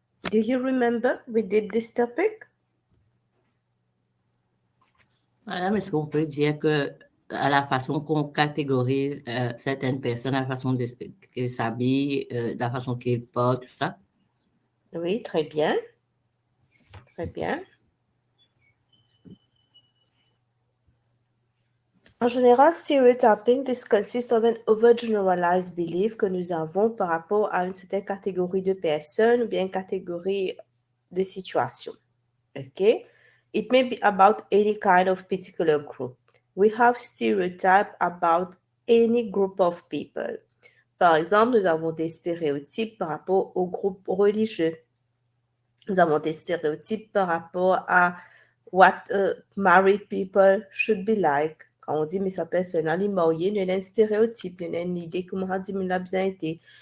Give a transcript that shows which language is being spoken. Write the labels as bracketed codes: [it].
[en] Do you remember we did this topic? [fr] Madame, est-ce qu'on peut dire que à la façon qu'on catégorise certaines personnes, la façon qu'elles s'habillent, la façon qu'elles portent, tout ça? Oui, très bien. Très bien. En général, [en] stereotyping, this consists of an overgeneralized belief [fr] que nous avons par rapport à une certaine catégorie de personnes ou bien une catégorie de situations. Okay? [en] It may be about any kind of particular group. We have stereotypes about any group of people. [fr] Par exemple, nous avons des stéréotypes par rapport aux groupes religieux. Nous avons des stéréotypes par rapport à [en] what married people should be like. [fr] Quand on dit, mais sa personne est mariée, il y a un stéréotype, il y a une idée comment on dit, il a besoin d'être.